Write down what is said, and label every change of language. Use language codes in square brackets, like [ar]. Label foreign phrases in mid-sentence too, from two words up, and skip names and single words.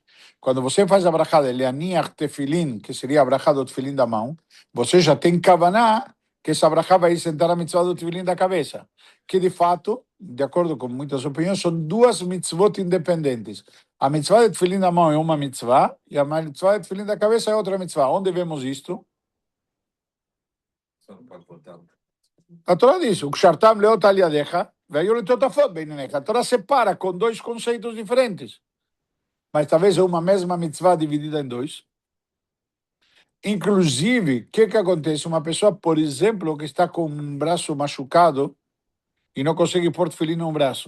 [pt] Quando você faz a brachá de [he] להניח תפילין, [pt] que seria a brachá do tefilim da mão, você já tem kavaná que essa brachá vai sentar a mitzvah do tefilim da cabeça. Que, de fato, de acordo com muitas opiniões, são duas mitzvot independentes. A mitzvah de tefilim da mão é uma mitzvah e a mitzvah de tefilim da cabeça é outra mitzvah. Onde vemos isto? A Torá diz, o [he] וקשרתם לאות על ידך, והיו לטטפת בין עיניך. [pt] A Torá separa com dois conceitos diferentes. Mas talvez é uma mesma mitzvah dividida em dois. Inclusive, o que acontece? Uma pessoa, por exemplo, que está com um braço machucado e não consegue pôr tefilim no braço.